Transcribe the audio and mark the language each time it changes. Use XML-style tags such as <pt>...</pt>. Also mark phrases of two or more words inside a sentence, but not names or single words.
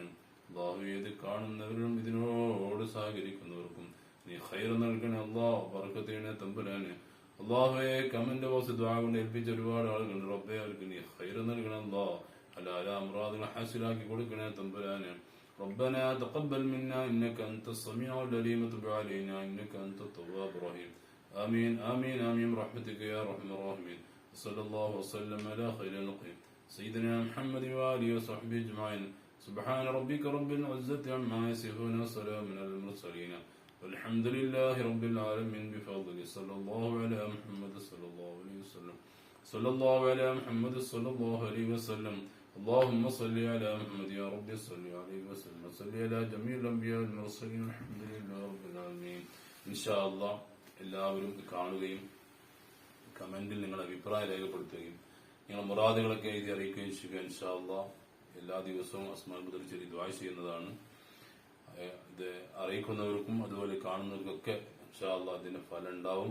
<ml>അല്ലാഹു ഇത് കാണുന്നവരും ഇതിനോട് സഹകരിക്കുന്നവർക്കും നീ ഖൈർ നൽകണേ അല്ലാഹ്. ബർക്കത്തിനെ തമ്പുരാനെ. അല്ലാഹുവേ</ml> <en>comment box</en> <ml>ദുആ കൊണ്ട് ഏൽപ്പിച്ച ഒരുപാട് ആളുകളുണ്ട് റബ്ബേ അവർക്ക് നീ ഖൈർ നൽകണേ അല്ലാഹ്. ഹലാല മുറാദുകൾ ഹാസിലാക്കി കൊടുക്കണേ തമ്പുരാനെ.</ml> <ar>ربنا تقبل منا إنك أنت السميع العليم وتب علينا إنك أنت التواب الرحيم. آمين آمين آمين برحمتك يا أرحم الراحمين. صلى الله وسلم على خير الخلق سيدنا محمد وآله وصحبه أجمعين. سبحان ربك رب العزة عما يصفون وسلام على المرسلين والحمد لله رب العالمين بفضله. صلى الله على محمد صلى الله عليه وسلم. صلى الله على محمد صلى الله عليه وسلم. اللهم صل على محمد يا رب صل عليه وسلم. صل على جميع الأنبياء والمرسلين الحمد لله رب العالمين. إن شاء الله</ar> <ml>എല്ലാവരും കാണുകയും കമന്റിൽ നിങ്ങളുടെ അഭിപ്രായം രേഖപ്പെടുത്തുകയും നിങ്ങളുടെ മുറാദുകളൊക്കെ എഴുതി അറിയിക്കുകയും ചെയ്യുക.</ml> <ar>إن شاء الله</ar> <ml>എല്ലാ ദിവസവും അസ്മാഉൽ ബദർ ചൊല്ലി ദുആ ചെയ്യുന്നതാണ്. ഇത് അറിയിക്കുന്നവർക്കും അതുപോലെ കാണുന്നവർക്കൊക്കെ</ml> <ar>إن شاء الله</ar> <ml>അതിന്റെ ഫലം ഉണ്ടാവും.</ml>